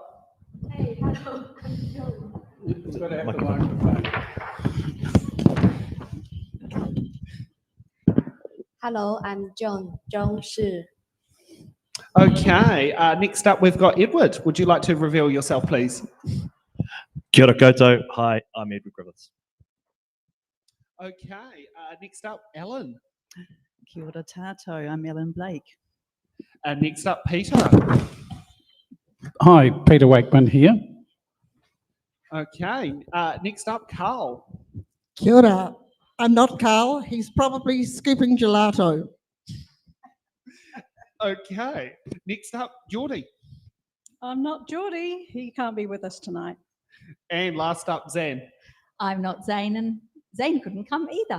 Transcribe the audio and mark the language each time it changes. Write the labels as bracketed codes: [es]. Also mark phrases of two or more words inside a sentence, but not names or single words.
[en] Hey, hello, I'm Joan. It's got to have the microphone. Hello, I'm Joan Shi. Okay, next up we've got Edward. Would you like to reveal yourself, please? [mi] Kia ora koutou. Hi, [en] I'm Edward Griffiths. Okay, next up, Ellen. [mi] Kia ora tātou, [en] I'm Ellen Blake. Next up, Peter. Hi, Peter Wakeman here. Okay, next up, Karl. [mi] Kia ora. [en] I'm not Karl. He's probably scooping gelato. Okay, next up, Geordie. I'm not Geordie, he can't be with us tonight. And last up, Zan. I'm not Zane, and Zane couldn't come either.